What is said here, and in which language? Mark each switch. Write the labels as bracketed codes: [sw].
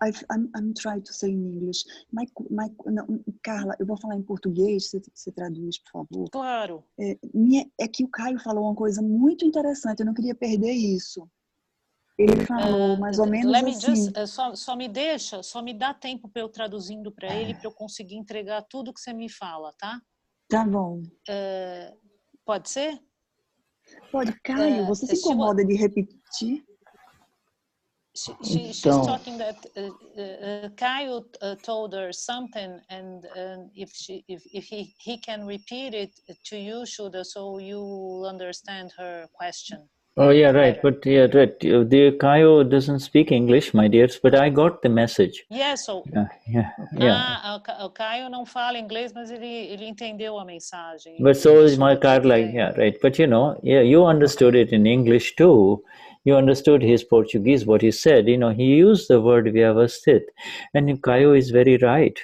[en] I'm trying to say in English. [pt] Carla, eu vou falar em português, você traduz, por favor. Claro. É que o Caio falou uma coisa muito interessante, eu não queria perder isso. Ele falou mais ou menos assim. Só me dá tempo para eu traduzindo para ele, para eu conseguir entregar tudo que você me fala, tá? Tá bom. Pode ser? Pode. Caio, você se incomoda de repetir? [en] she's talking that Caio told her something, and if he can repeat it to you, Shuddha, so you understand her question. Oh yeah, right. Better. But yeah, right. The Caio doesn't speak English, my dears. But I got the message. Yeah, so. Yeah. [pt] O Caio não fala inglês, mas ele entendeu a mensagem. [en] But so is my Carla. Yeah, right. But you understood it in English too. You understood his Portuguese, what he said. He used the word vyavasthit, and Caio is very right.